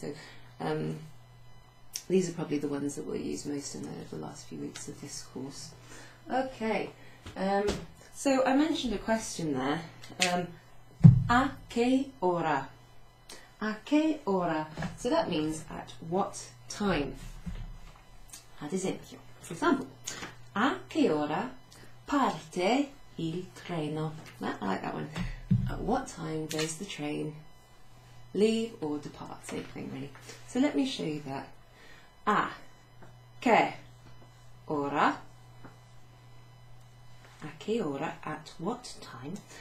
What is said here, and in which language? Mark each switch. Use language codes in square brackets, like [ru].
[en] So these are probably the ones that we'll use most in the last few weeks of this course. Okay. So I mentioned a question there. [it] A che ora? A che ora? [en] So that means at what time? [it] Ad esempio, [en] for example, [it] a che ora parte il treno? [en] I like that one. At what time does the train leave or depart? Same thing, really. So let me show you that. [it] A che ora? A che ora? [en] At what time?